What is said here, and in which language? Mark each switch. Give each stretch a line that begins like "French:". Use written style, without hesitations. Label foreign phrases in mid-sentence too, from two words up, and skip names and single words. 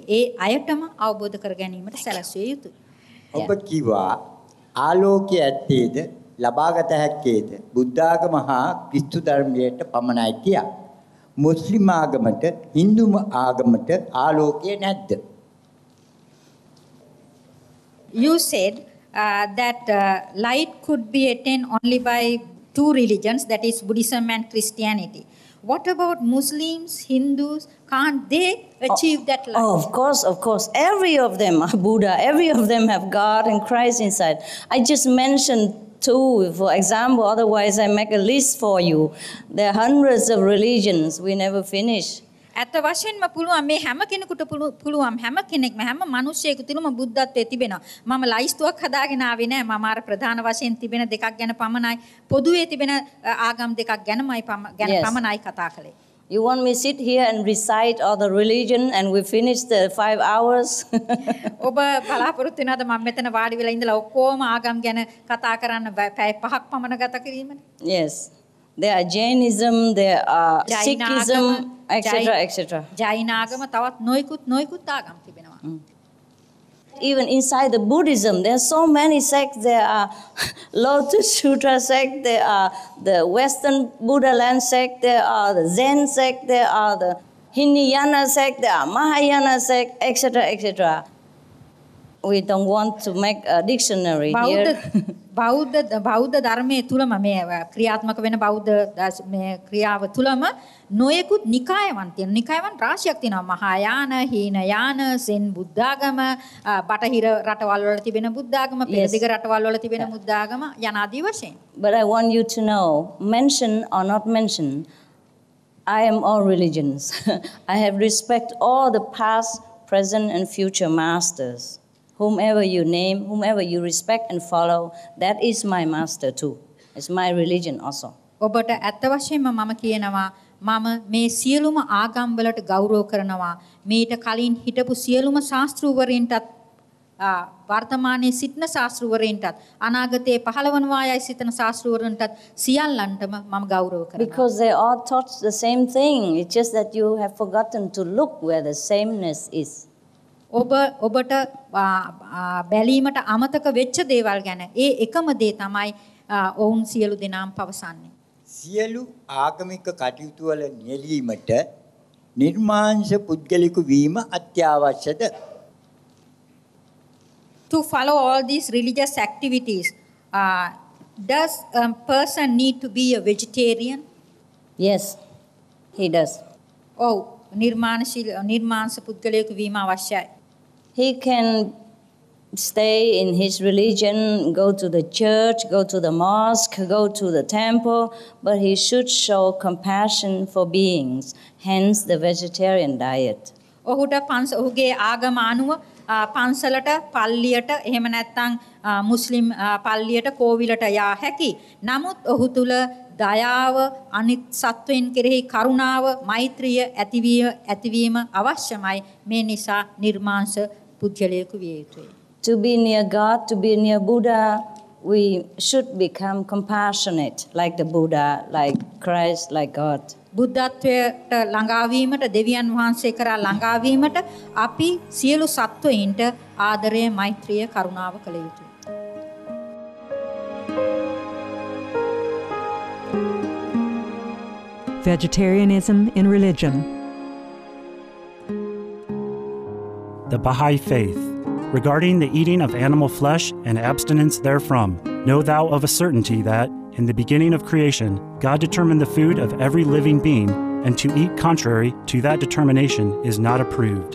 Sinhala: ඒ අයටම අවබෝධ කර ගැනීමට සැලැස්විය යුතුයි. ඔබ කිව්වා ආලෝකයේ ඇත්තේද ලබාගත හැක්කේද බුද්ධාගම හා ක්‍රිස්තු ධර්මයට පමණයි කියා. මුස්ලිම් ආගමට හින්දු ආගමට ආලෝකය නැද්ද?
English: You said that light could be attained only by two religions, that is Buddhism and Christianity. What about Muslims, Hindus? Can't they achieve that light? Oh, of course. Every of them are Buddha. Every of them have God and Christ inside. I just mentioned two, for example, otherwise I make a list for you. There are hundreds of religions, we never finish.
Sinhala: ඇත්ත වශයෙන්ම පුළුවන් මේ හැම කෙනෙකුට පුළුවන් හැම කෙනෙක්ම හැම මිනිස්සෙකු තුළම බුද්ධත්වයේ තිබෙනවා. මම ලයිස්තුවක් හදාගෙන ආවේ නෑ. මම අර ප්‍රධාන වශයෙන් තිබෙන දෙකක් ගැන පමණයි පොදුවේ තිබෙන ආගම් දෙකක් ගැනමයි පමණයි කතා කළේ.
English: You want me to sit here and recite all the religion and we finish the 5 hours?
Sinhala: ඔබ බලාපොරොත්තු වෙනවද මම මෙතන වාඩි වෙලා ඉඳලා ඔක්කොම ආගම් ගැන කතා කරන්න පැය 5ක් පමණ ගත කිරීමද?
English: Yes. There are Jainism, there are Sikhism, etc.
Sinhala: ජෛන ආගම තවත් නොයිකුත් ආගම් තිබෙනවා.
English: Even inside the Buddhism, there are so many sects. There are Lotus Sutra sect, there are the Western Buddha land sect, there are the Zen sect, there are the Hinayana sect, there are Mahayana sect, etc. We don't want to make a dictionary here.
Sinhala: බෞද්ධ ධර්මයේ තුලම මේ ක්‍රියාත්මක වෙන බෞද්ධ මේ ක්‍රියාව තුලම නොයෙකුත් නිකායවන් තියෙනවා. නිකායවන් රාශියක් තියෙනවා. මහායාන, හීනයාන, සෙන් බුද්ධාගම, බටහිර රටවල් වල තිබෙන බුද්ධාගම, පෙරදිග රටවල් වල තිබෙන බුද්ධාගම යන ආදී වශයෙන්.
English: But I want you to know, mention or not mention, I am all religions. I have respect all the past, present and future masters. Whomever you name, whomever you respect and follow, that is my master too. It's my religion also.
Sinhala: ඔබට ඇත්ත වශයෙන්ම මම කියනවා මම මේ සියලුම ආගම් වලට ගෞරව කරනවා. මීට කලින් හිටපු සියලුම ශාස්ත්‍රූවරයන්ටත් වර්තමානයේ සිටින ශාස්ත්‍රූවරයන්ටත් අනාගතයේ පහළවනවායයි සිටින ශාස්ත්‍රූවරයන්ටත් සියල්ලන්ටම මම ගෞරව කරනවා.
English: Because they all taught the same thing. It's just that you have forgotten to look where the sameness is.
Sinhala: ඔබට බැලීමට අමතක වෙච්ච දේවල් ගැන ඒ එකම දේ තමයි ඔවුන් සියලු දෙනාම පවසන්නේ. සියලු ආගමික කටයුතු වල නියැලීමට නිර්මාංශ පුද්ගලික වීම අත්‍යවශ්‍යද?
English: To follow all these religious activities, does a person need to be a vegetarian? Yes, he does.
Sinhala: ඔව් නිර්මාංශ පුද්ගලයෙකු වීම අවශ්‍යයි.
English: He can stay in his religion, go to the church, go to the mosque, go to the temple, but he should show compassion for beings, hence the vegetarian diet.
Sinhala: ඔහුගේ ආගම අනුව පන්සලට පල්ලියට එහෙම නැත්නම් මුස්ලිම් පල්ලියට කෝවිලට යා හැකි. නමුත් ඔහු තුල දයාව, අනිත් සත්වයන් කෙරෙහි කරුණාව, මෛත්‍රිය ඇතිවීම අවශ්‍යමයි. මේ නිසා නිර්මාංශ පුද්ගලයෙකු විය යුතුයි.
English: To be near God, to be near Buddha, we should become compassionate like the Buddha, like Christ, like God.
Sinhala: බුද්ධත්වයට ළඟාවීමට දෙවියන් වහන්සේ කරා ළඟාවීමට අපි සියලු සත්වයින්ට ආදරය, මෛත්‍රිය, කරුණාව කළ යුතුයි.
English: Vegetarianism in religion. The Baha'i Faith. Regarding the eating of animal flesh and abstinence therefrom, know thou of a certainty that, in the beginning of creation, God determined the food of every living being, and to eat contrary to that determination is not approved.